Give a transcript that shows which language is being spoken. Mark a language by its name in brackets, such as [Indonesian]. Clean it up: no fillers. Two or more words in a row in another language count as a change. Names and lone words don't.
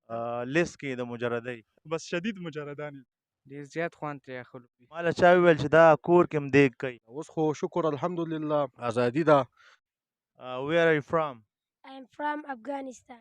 [Pashto] لیست کې د مجردۍ؟ بس شدید مجردان یو. ډېر زیات خوند ترې اخلو. ماله چا وویل چې دا کور کې هم دیګ کوي. اوس خو شکر الحمدلله ازادي ده. [English] Where are you from? I am from Afghanistan.